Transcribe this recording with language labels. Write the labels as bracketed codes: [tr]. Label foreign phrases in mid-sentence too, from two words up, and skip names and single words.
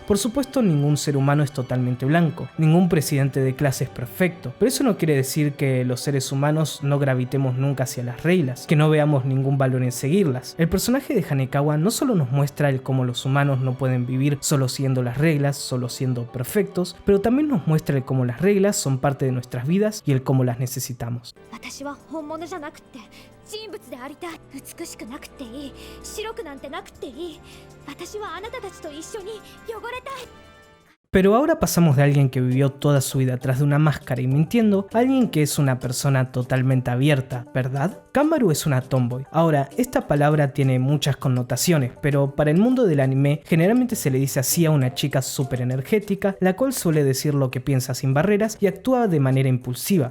[es] Por supuesto, ningún ser humano es totalmente blanco, ningún presidente de clase es perfecto, pero eso no quiere decir que los seres humanos no gravitemos nunca hacia las reglas, que no veamos ningún valor en seguirlas. El personaje de Hanekawa no solo nos muestra el cómo los humanos no pueden vivir solo siguiendo las reglas, solo siendo perfectos, pero también nos muestra el cómo las reglas son parte de nuestras vidas y el cómo las necesitamos. [ja] 私は本物じゃなくて人物でありたい。美しくなくていい。白くなんてなくていい。私はあなたたちと一緒に汚れたい。 [es] Pero ahora pasamos de alguien que vivió toda su vida atrás de una máscara y mintiendo a alguien que es una persona totalmente abierta, ¿verdad? Kanbaru es una tomboy. Ahora, esta palabra tiene muchas connotaciones, pero para el mundo del anime generalmente se le dice así a una chica súper energética, la cual suele decir lo que piensa sin barreras y actúa de manera impulsiva.